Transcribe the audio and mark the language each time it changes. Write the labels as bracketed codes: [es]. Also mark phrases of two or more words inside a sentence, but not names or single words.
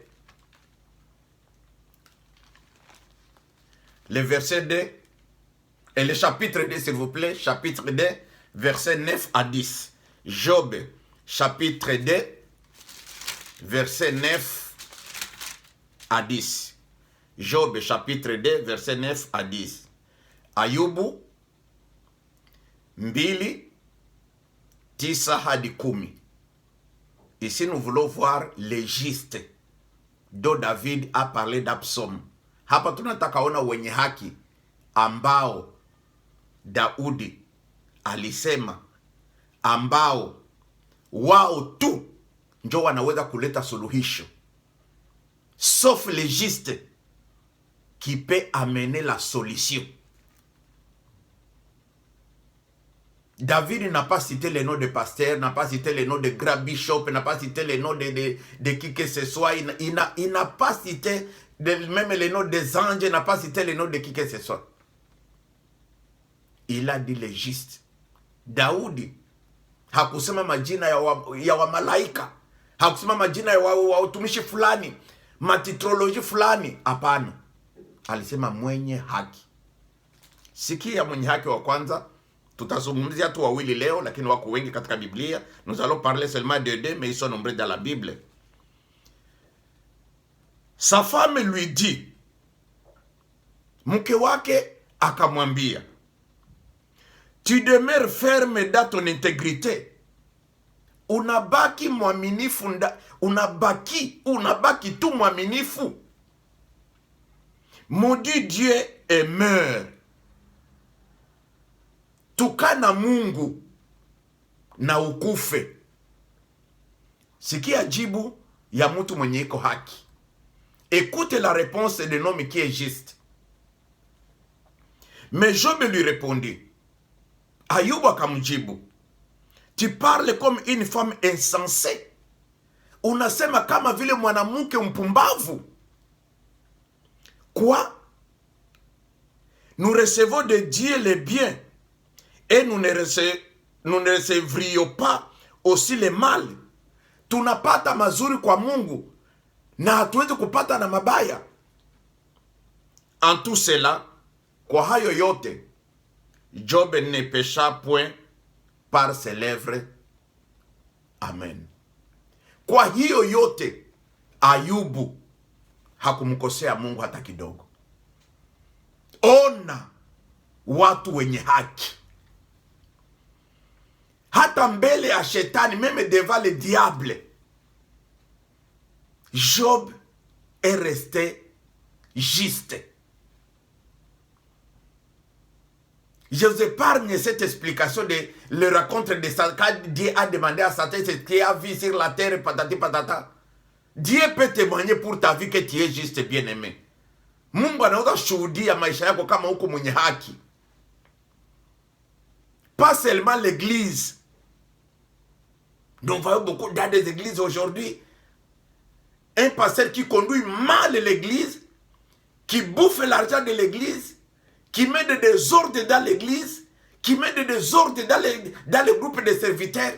[fr] Le verset 2. Et le chapitre 2, s'il vous plaît. Chapitre 2, verset 9 à 10. Job, chapitre 2, verset 9 à 10. Job, chapitre 2, verset 9 à 10. [sw] Ayubu 2:9 hadi 10. [fr] Ici, nous voulons voir les justes dont David a parlé d'Absalom. [sw] Hapa tunataka ona wenye haki ambao Daudi alisema, ambao wao tu ndio wanaweza kuleta suluhisho, [fr] sauf les justes qui peut amener la solution. David n'a pas cité les noms de pasteurs, n'a pas cité les noms de grand bishop, n'a pas cité les noms de qui que ce soit. Il n'a pas cité même les noms des anges, n'a pas cité les noms de qui que ce soit. Il a dit les justes. [sw] Daudi hakusema majina ya wa malaika, hakusema majina ya watumishi fulani, matitroloji fulani, hapana. Alisema mwenye haki. Sikia mwenye haki wa kwanza. Tutazungumzia tu wawili leo, lakini wako wengi katika Biblia. [fr] Nous allons parler seulement de deux, mais ils sont nombreux dans la Bible. Sa femme lui dit, [sw] mke wake akamwambia, [fr] tu demeures ferme dans ton intégrité. [sw] Unabaki mwaminifu, unabaki tu mwaminifu. [fr] Maudit Dieu et meurt. [sw] Tukana Mungu na ukufe. Sikia jibu ya mtu mwenye iko haki. [fr] Écoute la réponse de l'homme qui est juste. Mais Job lui répondit, [sw] Ayubu akamjibu, [fr] tu parles comme une femme insensée. [sw] Unasema kama vile mwanamke mpumbavu. [fr] Quoi? Nous recevons de Dieu les biens et nous ne recevrions pas aussi le mal. [sw] Tunapata mazuri kwa Mungu na hatuwezi kupata na mabaya. [fr] En tout cela, [sw] kwa hayo yote, [fr] Job ne pécha point par ses lèvres. Amen. [sw] Kwa hiyo yote, Ayubu hakumkosea Mungu hata kidogo. Ona watu wenye haki. Hata mbele ya shetani, [fr] même devant le diable, Job est resté juste. Je vous épargne cette explication de le rencontre de Satan. Quand Dieu a demandé à Satan ce qu'il a vu sur la terre, patati patata. Dieu peut témoigner pour ta vie que tu es juste, bien-aimé. [sw] Mungu anaweza shuhudia maisha yako kama uko mwenye haki. [fr] Pas seulement l'église. Nous voyons beaucoup dans des églises aujourd'hui. Un pasteur qui conduit mal l'église, qui bouffe l'argent de l'église, qui met des désordres dans l'église, qui met des désordres dans le groupe de serviteurs.